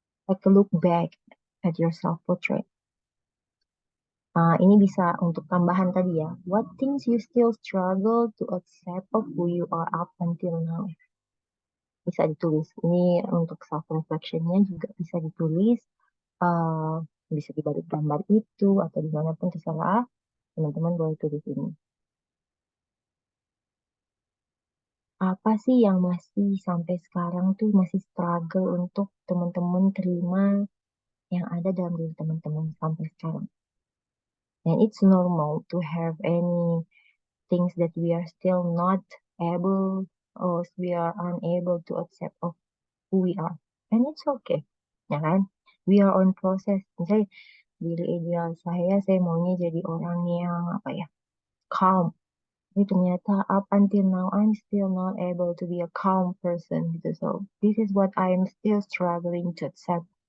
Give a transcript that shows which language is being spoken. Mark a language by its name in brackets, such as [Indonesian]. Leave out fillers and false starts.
[English] Take a look back at your self-portrait. [Indonesian] Ini bisa untuk tambahan tadi ya. [English] What things you still struggle to accept of who you are up until now? [Indonesian] Bisa ditulis. Ini untuk self-reflectionnya juga bisa ditulis. Uh, bisa di balik gambar itu atau dimanapun terserah. Teman-teman boleh tulis ini. Apa sih yang masih sampai sekarang tuh masih struggle untuk teman-teman terima yang ada dalam diri teman-teman sampai sekarang? [English] And it's normal to have any things that we are still not able or we are unable to accept of who we are. And it's okay. Ya kan? We are on process. [Indonesian] Misalnya diri ideal saya maunya jadi orang yang apa ya? [English] Calm. Tapi ternyata up until now I'm still not able to be a calm person gitu. So this is what I'm still struggling to accept.